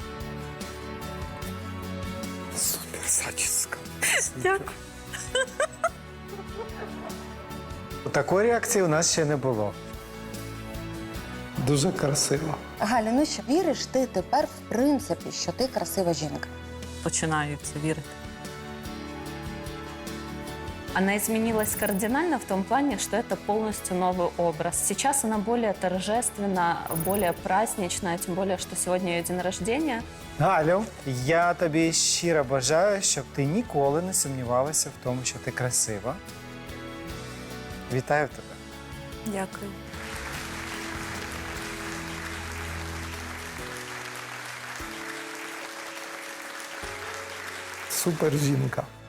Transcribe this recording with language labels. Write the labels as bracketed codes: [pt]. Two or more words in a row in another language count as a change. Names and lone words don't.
[uk] Супер зачіска. Дякую. Такої реакції у нас ще не було. дуже красива. Галя, ну що, віриш ти тепер в принципі, що ти красива жінка? Починаю в це вірити. [ru] Она изменилась кардинально в том плане, что это полностью новый образ. Сейчас она более торжественна, более празднична, тем более, что сегодня ее день рождения. [uk] Галю, я тобі щиро бажаю, щоб ти ніколи не сумнівалася в тому, що ти красива. Вітаю тебе. Дякую. Супер жінка.